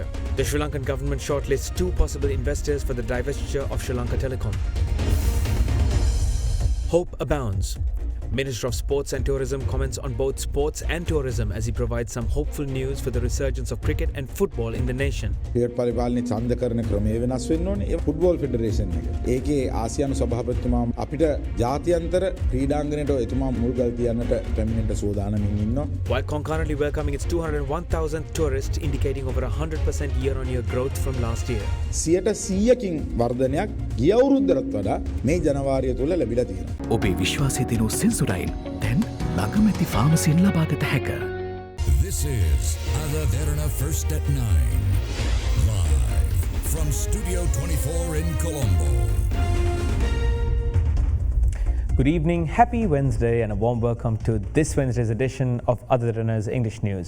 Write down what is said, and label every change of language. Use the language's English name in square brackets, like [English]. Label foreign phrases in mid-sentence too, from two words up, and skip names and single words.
[English] The Sri Lankan government shortlists 2 possible investors for the divestiture of Sri Lanka Telecom. Hope abounds. Minister of Sports and Tourism comments on both sports and tourism as he provides some hopeful news for the resurgence of cricket and football in the nation. [Sinhala] ක්‍රිකට් පරිපාලනයේ ඡන්ද කරන ක්‍රමය වෙනස් වෙන්න ඕනේ. ඒ [English] football federation [Sinhala] එක. ඒකේ ආසියානු සභාපතිතුමා අපිට ජාත්‍යන්තර ක්‍රීඩාංගණයට එතුමා මුල්ගල් තියන්නට පැමිණෙන්න සූදානමින් ඉන්නවා. [English] While concurrently welcoming its 201,000 tourists, indicating over 100% year-on-year growth from last year. [Sinhala] 100%කින් වර්ධනයක් ගිය අවුරුද්දට වඩා මේ ජනවාරිය තුල ලැබිලා තියෙනවා. ඔබේ විශ්වාසය දෙනු සෙන්සුරයින් දැන් ළඟමැති ෆාමසියෙන් ලබාගත හැක. [English] This is AdaDerana First at 9. Live from Studio 24 in Colombo. Good evening, happy Wednesday and a warm welcome to this Wednesday's edition of AdaDerana's English News.